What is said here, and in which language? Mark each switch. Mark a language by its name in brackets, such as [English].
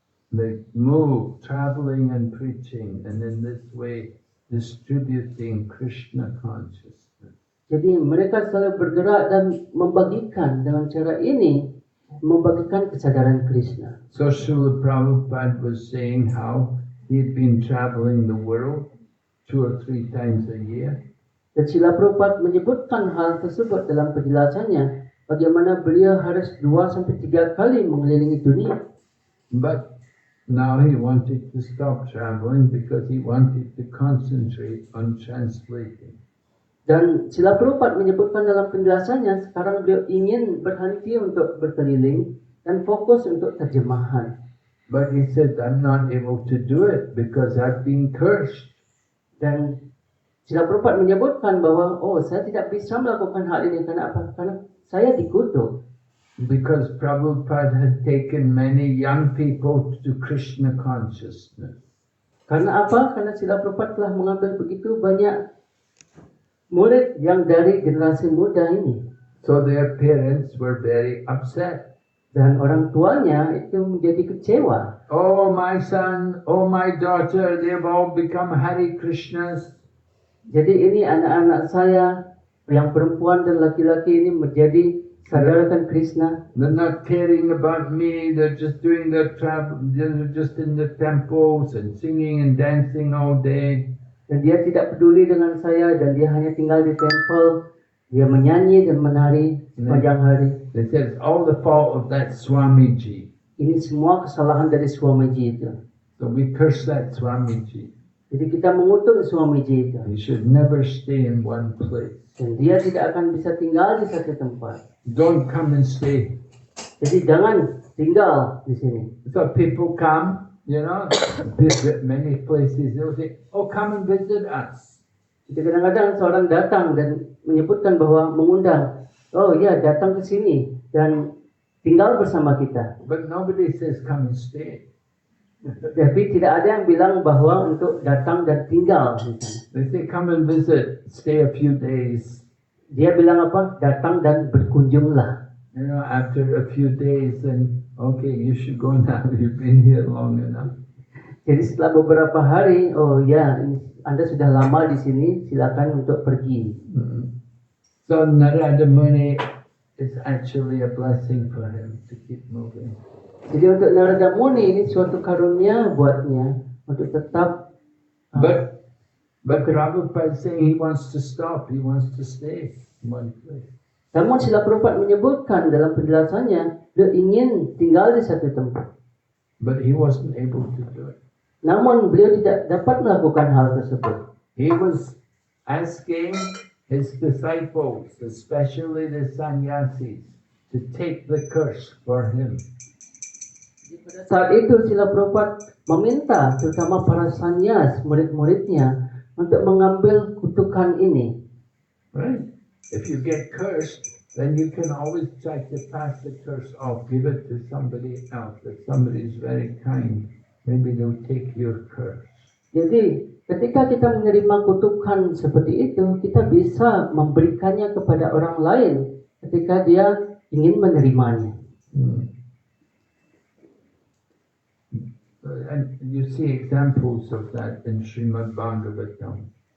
[English] They move, traveling and preaching, and in this way distributing Krishna consciousness. [Indonesian] Jadi mereka selalu bergerak dan membagikan dengan cara ini, membagikan kesadaran Krishna. [English] So Srila Prabhupada was saying how he'd been traveling the world 2 or 3 times a year. [Indonesian] Dan Srila Prabhupada menyebutkan hal tersebut dalam penjelasannya, bagaimana beliau harus 2-3 kali mengelilingi dunia. [English] But now he wanted to stop traveling because he wanted to concentrate on translating. [Indonesian] Dan Srila Prabhupada menyebutkan dalam penjelasannya, sekarang beliau ingin berhenti untuk berkeliling dan fokus untuk terjemahan. [English] But he said, I'm not able to do it because I've been cursed. [Indonesian] Dan Srila Prabhupada menyebutkan bahwa, oh, saya tidak bisa melakukan hal ini. Karena apa? Karena saya dikutuk. [English] Because Prabhupada had taken many young people to Krishna consciousness. [Indonesian] Karena apa? Karena Srila Prabhupada telah mengambil begitu banyak murid yang dari generasi muda ini. [English] So their parents were very upset. [Indonesian] Dan orang tuanya itu menjadi kecewa. [English] Oh, my son, oh, my daughter, they've all become Hare Krishnas. [Indonesian] Jadi ini anak-anak saya yang perempuan dan laki-laki ini menjadi sadarakan Krishna. [English] They're not caring about me. They're just doing their travel. They're just in the temples and singing and dancing all day. [Indonesian] Dan dia tidak peduli dengan saya dan dia hanya tinggal di temple. Dia menyanyi dan menari sepanjang hari. [English] They said it's all the fault of that Swamiji. [Indonesian] Ini semua kesalahan dari Swamiji itu. [English] So we curse that Swamiji. [Indonesian] Jadi kita mengutuk Swamiji itu. [English] He should never stay in one place. [Indonesian] Dan dia tidak akan bisa tinggal di satu tempat. [English] Don't come and stay. [Indonesian] Jadi jangan tinggal di sini. [English] So people come, you know, visit many places. They'll say, oh, come and visit us. [Indonesian] Jadi kadang-kadang seorang datang dan menyebutkan bahwa mengundang, oh ya datang ke sini dan tinggal bersama kita. [English] But nobody says come and stay. [Indonesian] Tapi tidak ada yang bilang bahwa untuk datang dan tinggal di sana. [English] They say come and visit, stay a few days. [Indonesian] Dia bilang apa? Datang dan berkunjunglah. [English] You know, after a few days, then okay, you should go now. You've been here long enough. [Indonesian] Jadi setelah beberapa hari, oh ya, Anda sudah lama di sini, silakan untuk pergi. [English] So Narada Muni is actually a blessing for him to keep moving. [Indonesian] Jadi untuk Narada Muni ini suatu karunia buatnya untuk tetap. [English] But Prabhupada is saying he wants to stop, he wants to stay in one place. [Indonesian] Namun Srila Prabhupada menyebutkan dalam penjelasannya, dia ingin tinggal di satu tempat. [English] But he wasn't able to do it. [Indonesian] Namun beliau tidak dapat melakukan hal tersebut. [English] He was asking his disciples, especially the sannyasis, to take the curse for him. [Indonesian] Saat itu Srila Prabhupada meminta terutama para sannyas, murid-muridnya, untuk mengambil kutukan ini. [English] Right? If you get cursed, then you can always try to pass the curse off, give it to somebody else. If somebody is very kind, maybe they'll take your curse. [Indonesian] Jadi ketika kita menerima kutukan seperti itu, kita bisa memberikannya kepada orang lain ketika dia ingin menerimanya. [English] And you see examples of that in Srimad Bhagavatam.